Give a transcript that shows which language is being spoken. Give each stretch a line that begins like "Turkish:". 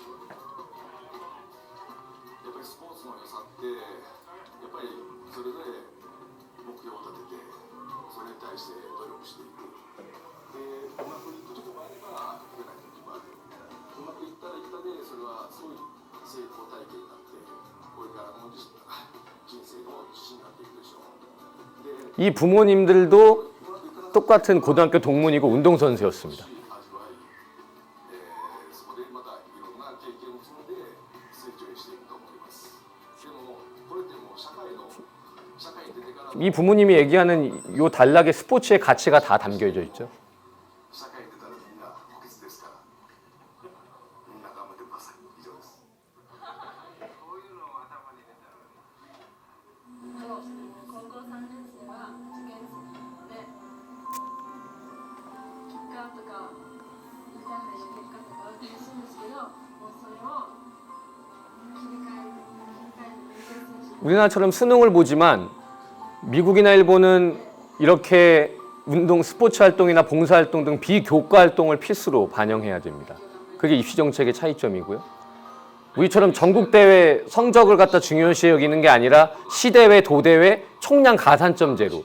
Japanese: やっぱりスポーツの良さってやっぱりそれぞれ目標を立ててそれに対して努力していくでうまくいく時もあればいかない時もあるうまくいったらいったでそれはすごい成功体験になってこれからの人生の自信になっていくでしょうで
Korean: 이 부모님들도 똑같은 고등학교 동문이고 운동선수였습니다.
Japanese: 味わい、そこでまたいろんな経験を積んで成長していくと思いますでもこれってもう社会に出てから
Korean: 이 부모님이 얘기하는 요 단락에 스포츠의 가치가 다 담겨져 있죠.
Japanese: 社会に出たらみんな補欠ですからみんな頑張ってください以上ですこういうのを頭に入れたら高校3年生は受験生なので結果とかインターハイの結果とかは楽しいんですけどもうそれを切り替える勉強選手
Korean: 우리나라처럼 수능을 보지만 미국이나 일본은 이렇게 운동, 스포츠 활동이나 봉사 활동 등 비교과 활동을 필수로 반영해야 됩니다. 그게 입시 정책의 차이점이고요. 우리처럼 전국 대회 성적을 갖다 중요시 여기는 게 아니라 시대회, 도대회, 총량 가산점제로